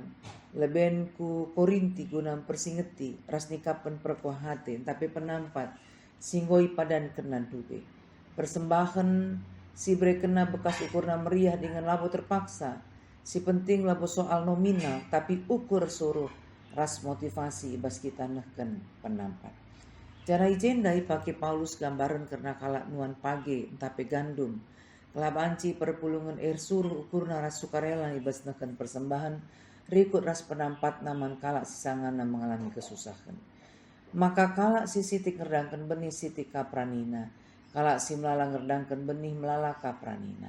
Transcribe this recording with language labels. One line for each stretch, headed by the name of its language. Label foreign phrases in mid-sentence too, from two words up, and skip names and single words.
Batak Karo: Leben ku Korinti guna persingeti ras nikapkan perkuahate tapi penampat singgoi padan kena dube. Persembahan si bre kena bekas ukurna meriah dengan labo terpaksa. Si penting labo soal nominal tapi ukur suruh ras motivasi ibas kita nehken penampat. Cara ijendai pakai Paulus gambaran karena kalak nuan page tapi gandum. Kelabanci perpulungan suruh ukurna ras sukarela ibas nehken persembahan. Rikut ras penampat naman kalak sisangana mengalami kesusahan. Maka kalak si sitik ngerdangkan benih sitik kapranina. Kalak si melala ngerdangkan benih melala kapranina.